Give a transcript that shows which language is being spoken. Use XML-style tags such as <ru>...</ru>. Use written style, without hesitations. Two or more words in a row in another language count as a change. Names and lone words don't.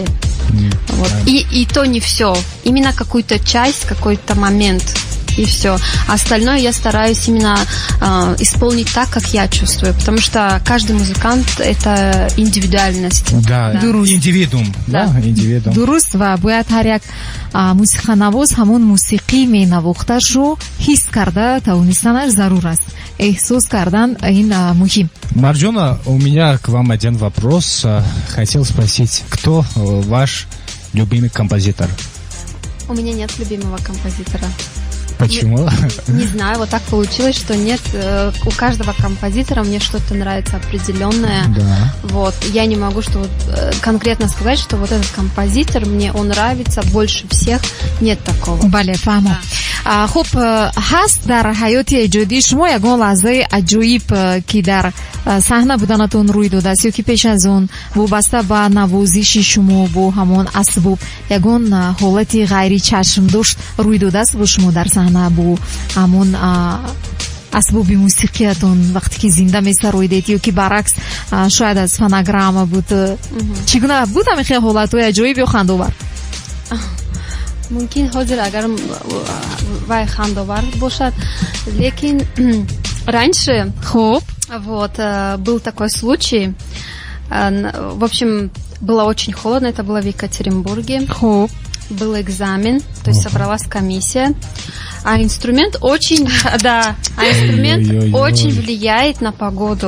<ru>Вот. И то не все. Именно какую-то часть, какой-то момент. И все. А остальное я стараюсь именно исполнить так, как я чувствую. Потому что каждый музыкант — это индивидуальность. Да, индивидуум. Да, индивидуум.</ru> <tg>Дуруст ва бояд ҳар як мусиқанавоз ҳамон мусиқӣ менавохташро ҳис карда тавонистанаш зарур аст. Эҳсос кардан ин муҳим.</tg> <ru>Марджона, у меня к вам один вопрос. Хотел спросить, кто ваш любимый композитор? У меня нет любимого композитора. Почему? Не знаю, вот так получилось, что нет. У каждого композитора мне что-то нравится определенное. Да. Вот. Я не могу конкретно сказать, что вот этот композитор, мне он нравится больше всех. Нет такого.</ru> <tg>Бале, фаҳмо. Хуб, ҳаст дар ҳаёти эҷодии шумо ягон лаҳзаи аҷоиб ки дар саҳна буданатон рӯй додааст ё ки пеш аз он вобаста ба навозиши шумо бо ҳамон асбоб ягон ҳолати ғайри чашмдош рӯй додааст бо шумо дар саҳна бо ҳамон асбоби мусиқиятон вақте ки зинда месароидед ё ки баръакс шояд аз фонограмма буд? Чӣ гуна буд ҳамин хел ҳолатҳои аҷоиб ё хандовар? Мумкин ҳозир агар вай хандовар бошад, лекин раньше Хуб.</tg> <ru>вот был такой случай. В общем, было очень холодно, это было в Екатеринбурге.</ru> <tg>Хуб.</tg> <ru>Был экзамен, то есть собралась комиссия. А инструмент очень, очень влияет на погоду.</ru>